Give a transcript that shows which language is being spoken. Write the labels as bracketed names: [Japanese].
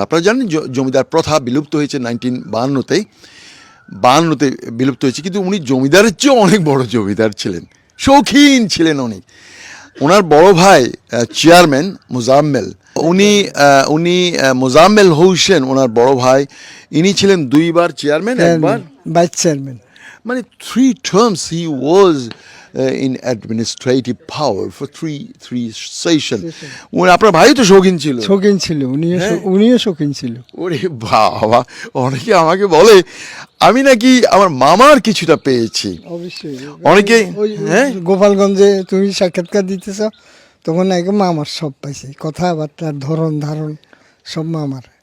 [Bangla] আপনারা জানেন জমিদার প্রথা বিলুপ্ত হয়েছে 1952-তে, 52-তে বিলুপ্ত হয়েছে, কিন্তু উনি জমিদারের চেয়েও অনেক বড় জমিদার ছিলেন, শৌখিন ছিলেন অনেক। ওনার বড় ভাই চেয়ারম্যান মুজাম্মেল, উনি মুজাম্মেল হোসেন ওনার বড় ভাই, ইনি ছিলেন 2 বার চেয়ারম্যান, একবার ভাইস চেয়ারম্যান। [English] মানে 3 terms he was in administrative power for three session. [Bangla] আপনার ভাই তো শৌখিন ছিল। শৌখিন ছিল, উনিও শৌখিন ছিল। ওরে বাবা, অনেকে আমাকে বলে আমি নাকি আমার মামার কিছুটা পেয়েছি। অবশ্যই অনেকে হ্যাঁ, গোপালগঞ্জে তুমি সাক্ষাৎকার দিতেছ তখন নাকি মামার সব পাইছি, কথাবার্তার ধরন ধারণ সব মামার।